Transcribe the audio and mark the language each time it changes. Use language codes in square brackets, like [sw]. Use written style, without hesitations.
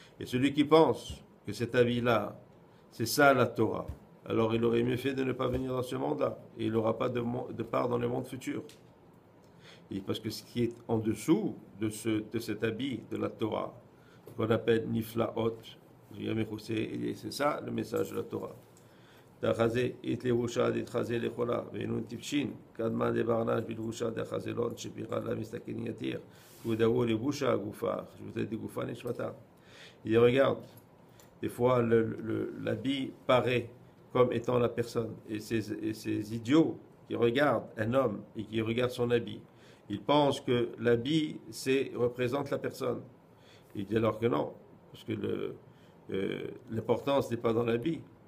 [fr] Et celui qui pense que cet habit-là, c'est ça la Torah, alors il aurait mieux fait de ne pas venir dans ce monde-là. Et il n'aura pas de part dans le monde futur. Et parce que ce qui est en dessous de cet habit de la Torah, qu'on appelle Niflaot, c'est ça le message de la Torah. [arc] דחזה יתלבושה דתחזה לכלה, ואינון טיפשין, קדמה דברנש בלבושה דחזלון, שפירה לה מסתכן יתיר, ודרו לבושה הגופה, חשבותי דגופה נשמתה. [fr] Il regarde, des fois l'habit paraît comme étant la personne, et ces idiots qui regardent un homme et qui regardent son habit, ils pensent que l'habit représente la personne. Il dit alors que non, parce que l'importance n'est pas dans l'habit.